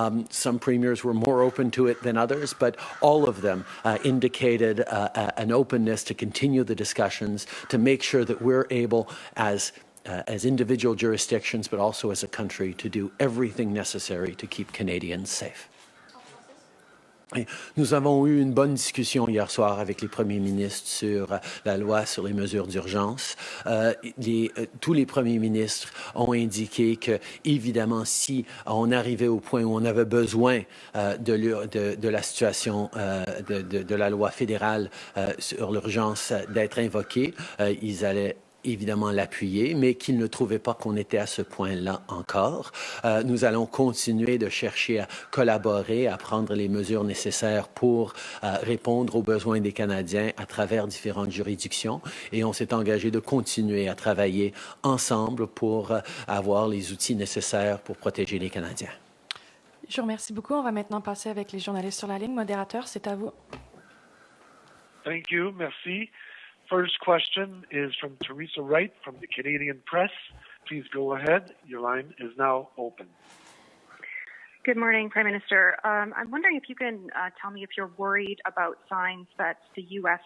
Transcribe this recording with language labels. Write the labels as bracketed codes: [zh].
[en] Some premiers were more open to it than others, but all of them indicated an openness to continue the discussions to make sure that we're able as individual jurisdictions, but also as a country, to do everything necessary to keep Canadians safe. [fr] Nous avons eu une bonne discussion hier soir avec les premiers ministres sur la loi sur les mesures d'urgence. Tous les premiers ministres ont indiqué que, évidemment, si on arrivait au point où on avait besoin de la situation de la loi fédérale sur l'urgence d'être invoquée, ils allaient évidemment l'appuyer, mais qu'ils ne trouvaient pas qu'on était à ce point-là encore. Nous allons continuer de chercher à collaborer, à prendre les mesures nécessaires pour répondre aux besoins des Canadiens à travers différentes juridictions et on s'est engagé de continuer à travailler ensemble pour avoir les outils nécessaires pour protéger les Canadiens. Je vous remercie beaucoup. On va maintenant passer avec les journalistes sur la ligne. Modérateur, c'est à vous. [en] Thank you. Merci. First question is from Teresa Wright from the Canadian Press. Please go ahead. Your line is now open. Good morning, Prime Minister. I'm wondering if you can tell me if you're worried about signs that the U.S.